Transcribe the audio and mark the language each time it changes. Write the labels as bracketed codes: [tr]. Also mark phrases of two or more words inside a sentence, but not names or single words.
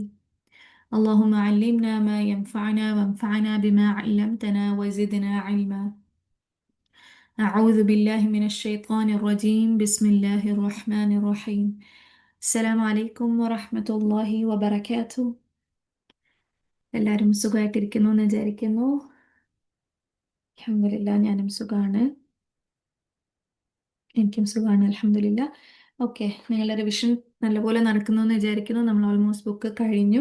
[ar] اللهم علمنا ما ينفعنا وانفعنا بما علمتنا وزدنا علما. أعوذ بالله من الشيطان الرجيم. بسم الله الرحمن الرحيم. السلام عليكم ورحمة الله وبركاته. [ml] എല്ലാവരും സുഖമായിട്ടിരിക്കുന്നു എന്ന് വിചാരിക്കുന്നു. അൽഹംദുലില്ലാ, ഞാനും സുഖാണ്. എനിക്കും സുഖാണ്, അൽഹംദുലില്ലാ. ഓക്കെ, നിങ്ങളുടെ റിവിഷൻ നല്ലപോലെ നടക്കുന്നു എന്ന് വിചാരിക്കുന്നു. നമ്മൾ [en] almost book [ml] കഴിഞ്ഞു.